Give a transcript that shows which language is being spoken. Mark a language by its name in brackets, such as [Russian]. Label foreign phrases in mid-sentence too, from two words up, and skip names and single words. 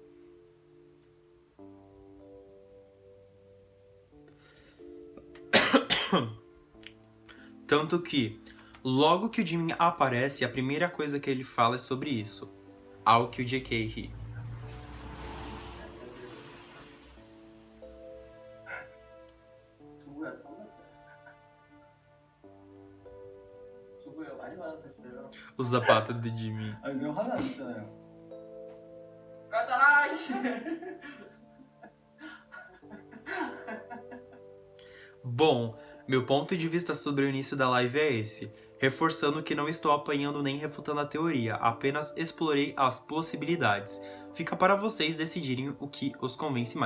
[Portuguese] Tanto que, logo que o Jimin aparece, a primeira coisa que ele fala é sobre isso, ao que o JK ri. O sapato do Jimin. [Korean] 이거 하나 안 있잖아요. 까잖아, 씨. [Portuguese] Bom, meu ponto de vista sobre o início da live é esse, reforçando que não estou apanhando nem refutando a teoria, apenas explorei as possibilidades. Fica para vocês decidirem o que os convence mais.